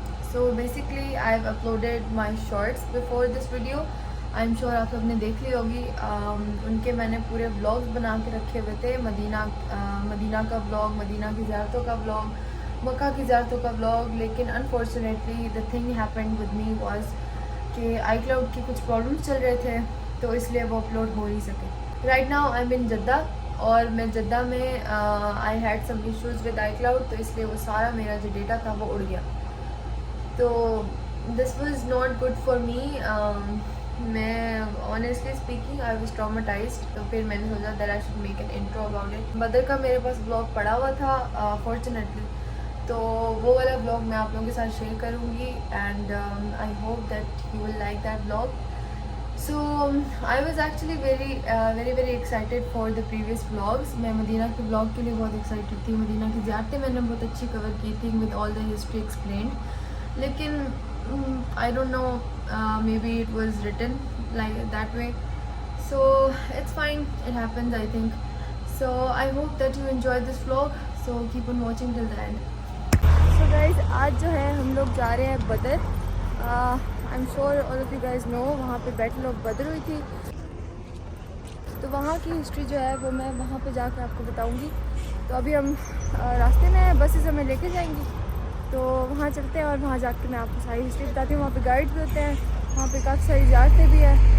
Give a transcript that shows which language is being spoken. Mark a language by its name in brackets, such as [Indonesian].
[English] So basically I've uploaded my shorts before this video. I'm sure [Hindi] आप लोग ने देख ली होगी. उनके मैंने पूरे व्लॉग्स बना के रखे हुए थे. मदीना का व्लॉग, मदीना की ज़ियारतों का व्लॉग, मक्का की ज़ियारतों का व्लॉग. लेकिन [English] unfortunately the thing happened with me was [Hindi] कि iCloud की कुछ प्रॉब्लम्स चल रहे थे, तो इसलिए वो अपलोड हो नहीं सके. [English] right now I am in Jeddah, [Hindi] और मैं जद्दा में [English] I had some issues with iCloud, [Hindi] तो इसलिए वो सारा मेरा जो डेटा था वो उड़ गया. [English] तो this was not good for me. मैं honestly speaking I was traumatised. [Hindi] तो फिर मैंने सोचा [English] That I should make an intro about it. [Hindi] बदर का मेरे पास ब्लॉग पड़ा हुआ था फॉर्चुनेटली, तो वो वाला ब्लॉग मैं आप लोगों के साथ शेयर करूँगी. [English] And I hope that you will like that blog. So I was actually very excited for the previous vlogs. [Hindi] मैं मदीना के vlog के लिए बहुत excited थी. मदीना की ज़ियारतें मैंने बहुत अच्छी कवर की थी [English] with all the history explained. लेकिन I don't know, maybe it was written like that way. So it's fine, it happens I think. So I hope that you enjoyed this vlog. So keep on watching till the end. So guys, [Hindi] आज जो है हम लोग जा रहे हैं बदर. [English] I am sure all of you guys know, [Hindi] वहाँ पे बैटल ऑफ बदर हुई थी. तो वहाँ की हिस्ट्री जो है वो मैं वहाँ पे जाकर आपको बताऊँगी. तो अभी हम रास्ते में बसेस हमें लेके जाएंगी, तो वहाँ चलते हैं और वहाँ जाकर मैं आपको सारी हिस्ट्री बताती हूँ. वहाँ पे गाइड भी होते हैं, वहाँ पे काफ़ी सारी ज़ियारतें भी है.